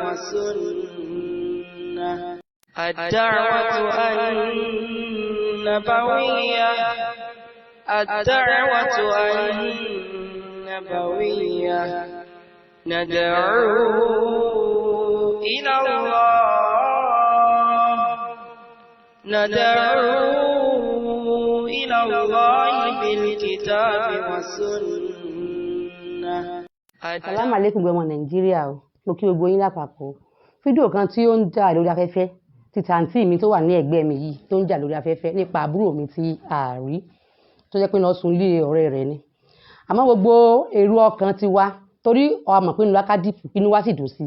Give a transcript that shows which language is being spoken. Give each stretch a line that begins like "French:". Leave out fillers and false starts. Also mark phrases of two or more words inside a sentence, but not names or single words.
Arabic: والسنة الدعوة النبوية الدعوة النبوية ندعو إلى الله بالكتاب والسنة. السلام عليكم
Yoruba: gbogbo Nàìjíríà o. Mo kí gbogbo yín lápapọ̀. Fídíò kan tí ó ń jà lórí afẹ́fẹ́ ti tàǹtì mi tó wà ní ẹ̀gbẹ́ mi yìí tó ń jà lórí afẹ́fẹ́ nípa àbúrò mi tí a rí tó jẹ́ pé lọ sùn lé ọ̀rẹ́ rẹ̀ ni. Àmọ́ gbogbo èrò ọkàn ti wá torí ó mọ̀ pé inú Acadip inú wa sì dùn sí.